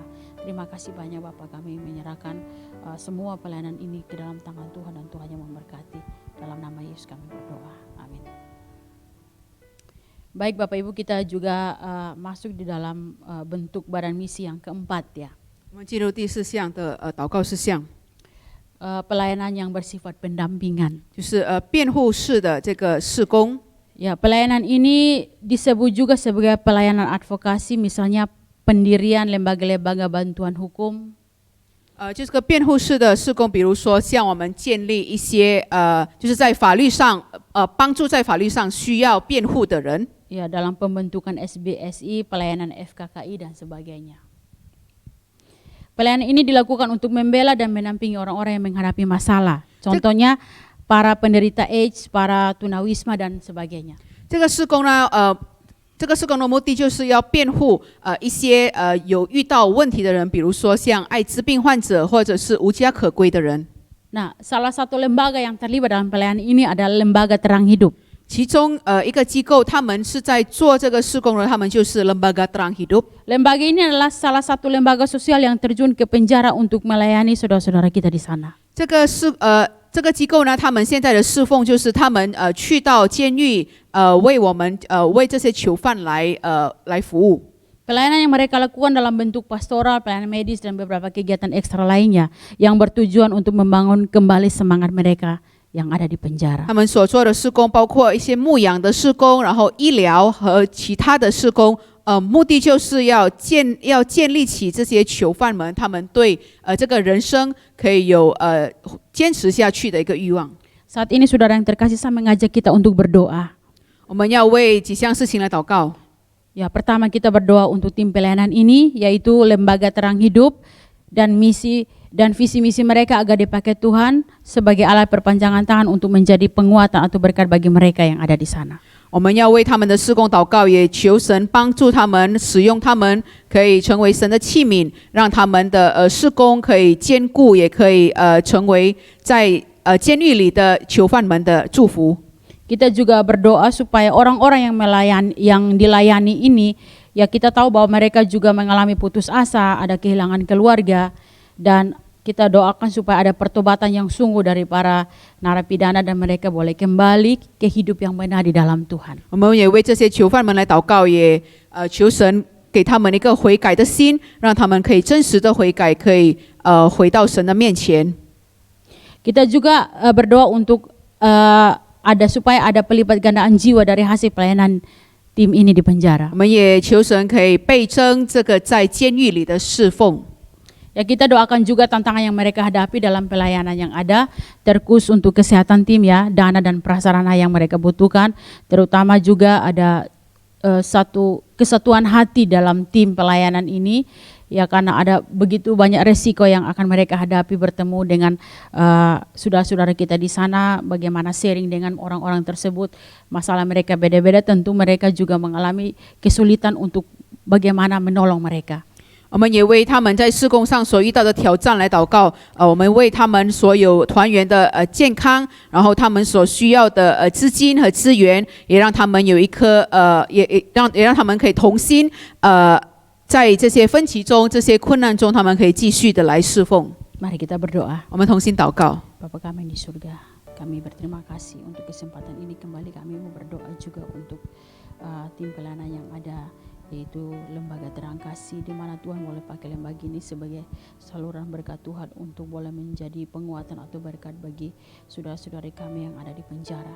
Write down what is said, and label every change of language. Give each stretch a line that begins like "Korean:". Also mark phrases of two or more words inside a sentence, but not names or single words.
Indonesian: Terima kasih banyak Bapak, kami menyerahkan semua pelayanan ini ke dalam tangan Tuhan dan Tuhan yang memberkati. Dalam nama Yesus kami berdoa, amin. Baik Bapak Ibu, kita juga masuk di dalam bentuk badan misi yang keempat ya.
Chinese: 我们进入第4项的祷告事项，
Indonesian: pelayanan yang bersifat pendampingan.
Chinese: 就是辩护式的这个事工。
Indonesian: Ya, pelayanan ini disebut juga sebagai pelayanan advokasi, misalnya pendirian lembaga-lembaga bantuan hukum.
Chinese: 这个辩护式的事工，比如说像我们建立一些就是在法律上帮助在法律上需要辩护的人。
Indonesian: Ya, dalam pembentukan SBSI, pelayanan FKKI dan sebagainya. Pelayanan ini dilakukan untuk membela dan menampingi orang-orang yang menghadapi masalah. Contohnya para penderita AIDS, para tunawisma dan sebagainya.
Chinese: 这个事工呢，这个事工的目的就是要辩护一些有遇到问题的人，比如说像艾滋病患者或者是无家可归的人。
Indonesian: Nah, salah satu lembaga yang terlibat dalam pelayanan ini adalah Lembaga Terang Hidup.
Chinese: 其中一个机构，他们是在做这个事工的，他们就是 Lembaga Terang Hidup。
Indonesian: Lembaga ini adalah salah satu lembaga sosial yang terjun ke penjara untuk melayani saudara-saudara kita di sana.
Chinese: 这个机构呢，他们现在的侍奉就是他们去到监狱为这些囚犯来服务。
Indonesian: Pelayanan yang mereka lakukan dalam bentuk pastoral, pelayanan medis dan beberapa kegiatan ekstra lainnya yang bertujuan untuk membangun kembali semangat mereka yang ada di penjara.
Chinese: 他们所做的事工包括一些牧养的事工，然后医疗和其他的事工，目的就是要建立起这些囚犯们他们对这个人生可以有坚持下去的一个欲望。
Indonesian: Saat ini saudara yang terkasih, saya mengajak kita untuk berdoa.
Chinese: 我们要为几项事情来祷告。
Indonesian: Ya, pertama kita berdoa untuk tim pelayanan ini, yaitu Lembaga Terang Hidup dan misi dan visi misi mereka agar dipakai Tuhan sebagai alat perpanjangan tangan untuk menjadi penguatan atau berkat bagi mereka yang ada di sana.
Chinese: 我们要为他们的事工祷告，也求神帮助他们，使用他们，可以成为神的器皿，让他们的事工可以坚固，也可以成为在监狱里的囚犯们的祝福。
Indonesian: Kita juga berdoa supaya orang-orang yang dilayani ini, ya kita tahu bahwa mereka juga mengalami putus asa, ada kehilangan keluarga, dan kita doakan supaya ada pertobatan yang sungguh dari para narapidana dan mereka boleh kembali ke hidup yang benar di dalam Tuhan.
Chinese: 我们也为这些囚犯们来祷告，也求神给他们一个悔改的心，让他们可以真实的悔改，可以回到神的面前。
Indonesian: Kita juga berdoa untuk supaya ada pelipat gandaan jiwa dari hasil pelayanan tim ini di penjara.
Chinese: 我们也求神可以倍增这个在监狱里的侍奉。
Indonesian: Ya, kita doakan juga tantangan yang mereka hadapi dalam pelayanan yang ada, terkhusus untuk kesehatan tim ya, dana dan prasarana yang mereka butuhkan, terutama juga ada satu kesatuan hati dalam tim pelayanan ini Ya karena ada begitu banyak resiko yang akan mereka hadapi bertemu dengan saudara-saudara kita di sana, bagaimana sharing dengan orang-orang tersebut, masalah mereka beda-beda, tentu mereka juga mengalami kesulitan untuk bagaimana menolong mereka.
Chinese: 我们也为他们在事工上所遇到的挑战来祷告。我们为他们所有团员的健康，然后他们所需要的资金和资源，也让他们有一颗也让他们可以同心在这些分歧中、这些困难中，他们可以继续的来侍奉。
Indonesian: Mari kita berdoa.
Chinese: 我们同心祷告。
Indonesian: Bapa kami di surga, kami berterima kasih untuk kesempatan ini. Kembali kami mau berdoa juga untuk tim pelayanan yang ada, yaitu Lembaga Terang Kasih, di mana Tuhan boleh pakai lembaga ini sebagai saluran berkat Tuhan untuk boleh menjadi penguatan atau berkat bagi saudara-saudari kami yang ada di penjara.